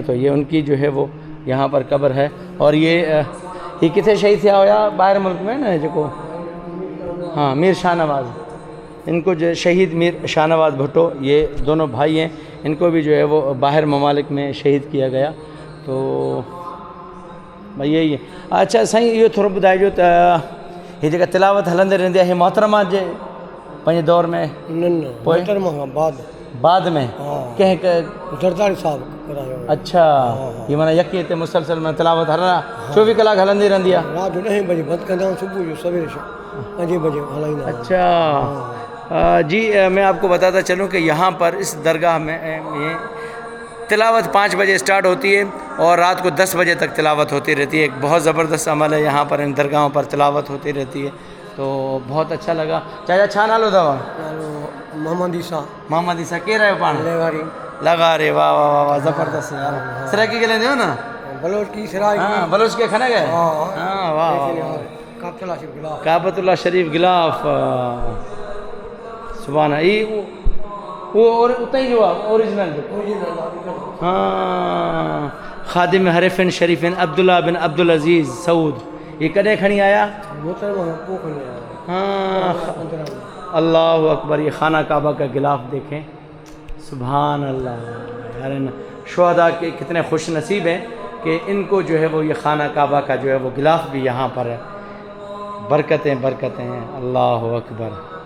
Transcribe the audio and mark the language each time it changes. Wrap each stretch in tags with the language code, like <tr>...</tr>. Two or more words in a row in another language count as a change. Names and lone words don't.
<hi>तो ये उनकी जो है वो यहाँ पर कब्र है। और ये कितने शहीद थिया होया बाहर मुल्क में ना जो, हाँ, मीर शाहनवाज, इनको जो शहीद मीर शाहनवाज भुट्टो, ये दोनों भाई हैं, इनको भी जो है वो बाहर ममालिक में शहीद किया गया। तो भाई यही है।</hi> <sd>अच्छा साईं, इहो थोरो ॿुधाइजो त हीअ जेका तिलावत हलंदी रहंदी आहे, मोहतरमा जे पंहिंजे दौर में बाद में कंहिं जरदारी साहब करायो। अच्छा, ये माना यकी हिते मुसलसल में तिलावत हर 24 कलाक हलंदी रहंदी आहे? रात जो 9 बजे बंदि कंदा आहियूं, सुबुह जो सवेरे 5 बजे हलाईंदा आहियूं।</sd> <hi>अच्छा जी, मैं आपको बताता चलूँ कि यहाँ पर इस दरगाह में ये तिलावत 5 बजे स्टार्ट होती है और रात को 10 बजे तक तिलावत होती रहती है। एक बहुत ज़बरदस्त अमल है यहाँ पर, इन दरगाहों पर तिलावत होती रहती है। तो बहुत अच्छा लगा।</hi> <sd>चाचा छा नालो अथव? मोहम्मद ईसा। मोहम्मद ईसा केरु आहियो पाण?</sd> <hi>लगा रे, वाह वाह वाह वाह, ज़बरदस्त यार। सराइकी के लेंदे हो ना? बलोच की सराइकी। हाँ, बलोच के खाना गए? हाँ, वाह वाह, काबतुल्लाह शरीफ गिलाफ,</hi> <ar>سبحان الله.</ar> <hi>वो और उतना ही जो ओरिजिनल, हाँ,</hi> <ar>خادم الحرمين الشريفين</ar> <hi>अब्दुल्ला बिन अब्दुल अजीज़ सऊद,</hi> <sd>ये कॾहिं खणी आया?</sd> <ar>हाँ, الله أكبر.</ar> <hi>ये खाना काबा का गिलाफ देखें,</hi> <ar>سبحان الله</ar> <hi>यार। इन शुहदा के कितने खुश नसीब हैं कि इनको जो है वो ये खाना काबा का जो है वो गिलाफ भी यहाँ पर है। बरकतें बरकतें हैं,</hi> <ar>الله أكبر.</ar>